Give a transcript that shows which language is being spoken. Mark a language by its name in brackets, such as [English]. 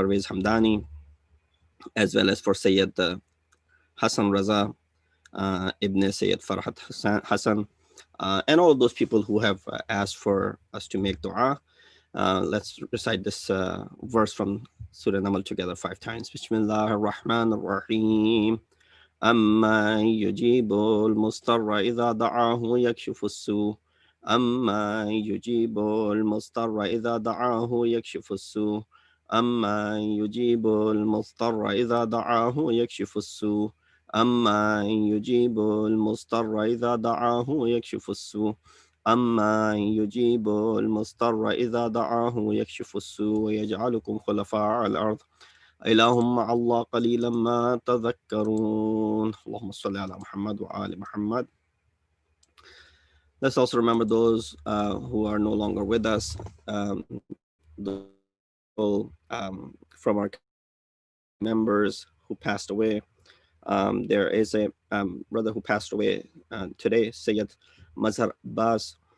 [English] Parvez Hamdani, as well as for Sayyid Hassan Raza, Ibn Sayyid Farhat Hassan, and all of those people who have asked for us to make dua. Let's recite this verse from Surah Namal together 5 times. [Arabic] Bismillah ar-Rahman ar-Rahim. أَمَّا يُجِيبُ الْمُضْطَرَّ إِذَا دَعَاهُ يَكْشِفُ السُّوءَ أَمَّا يُجِيبُ الْمُضْطَرَّ إِذَا دَعَاهُ يَكْشِفُ السُّوءَ أَمَّا يُجِيبُ الْمُضْطَرَّ إِذَا دَعَاهُ يَكْشِفُ السُّوءَ أَمَّا يُجِيبُ الْمُضْطَرَّ إِذَا دَعَاهُ يَكْشِفُ السُّوءَ أَمَّا يُجِيبُ الْمُضْطَرَّ إِذَا دَعَاهُ يَكْشِفُ السُّوءَ وَيَجْعَلُكُمْ خُلَفَاءَ الْأَرْضِ إلههم مع الله قليلا ما تذكرون اللهم صل على محمد وآل محمد. [English] Let's also remember those who are no longer with us, those people from our members who passed away. There is a brother who passed away today, Sayyid Mazhar Bas.